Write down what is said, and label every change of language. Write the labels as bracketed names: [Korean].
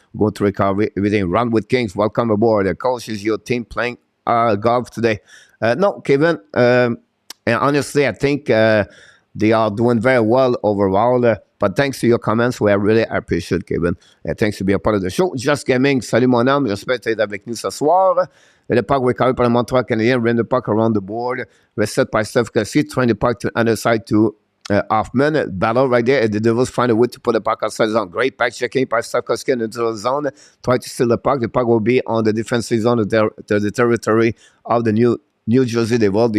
[English] Go to recovery. Everything. Run with Kings. Welcome aboard. The coach is your team playing golf today. No, Kevin. And honestly, I think they are doing very well overall. But thanks to your comments, we really appreciate, Kevin. Thanks to be a part of the show. [French] Just Gaming, salut mon homme. J'espère que tu es avec nous ce soir. Le puck recovered par le Montreal Canadien. [English] Ran the puck around the board. Reset by Steph Cassie. Trying the puck to the other side to Hoffman. Battle right there. The Devils find a way to put the puck outside the zone. Great back checking by Steph Cassie into the zone. Try to steal the puck. The puck will be on the defensive zone of the territory of the New Jersey Devils.